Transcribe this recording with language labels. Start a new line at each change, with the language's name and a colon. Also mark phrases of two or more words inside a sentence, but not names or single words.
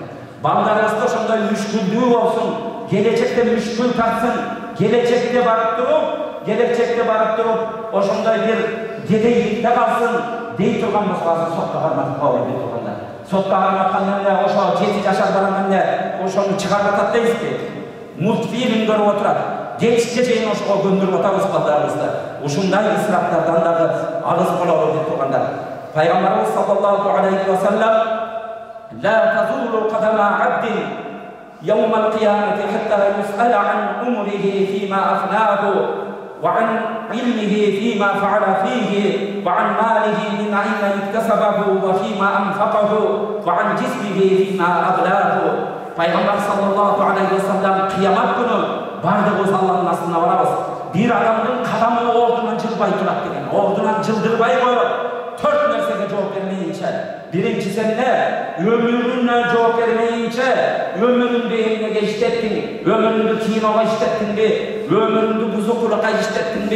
Kyrgyz: Балдарыбызда ошондой мүшкүлдүү болсун, келечекте мүшкүл тартсын, келечекте барып туруп, ошондой бир кедейликте калсын дей турган болсо, сотко карматып коюп бир турганда. Сотко карматканда ошо 7 жашар баланы ошону чыгарып атат дейсизби? Мультфильм көрүп отурат. Кечке чейин ошого көндүрүп атабыз балдарыбызды. Ушундай ысыраптардан дагы алыс бололу деп тургандар.
Arabic: Пайгамбарыбыз صلى الله عليه وسلم لا تزول قدما عبد يوم القيامة حتى يسأل عن عمره فيما أفناه وعن علمه فيما فعل فيه وعن ماله من أين اكتسبه وفيما أنفقه وعن جسمه فيما أبلاه."
Kyrgyz: Пайгамбар
Arabic: صلى الله عليه وسلم
Kyrgyz: кыямат күнү бардыгыбыз Алланын астына барабыз. Бир адамдын кадамы ордунан жылбай турат деген. Ордунан жылдырбай коет. 4 нерсеге жооп бермейинче. Биринчиси өмүрүнө жооп бермейинче, өмүрүңдү эмнеге иштеттиң? Өмүрүңдү киного иштеттиңби? Өмүрүңдү бузукулукка иштеттиңби?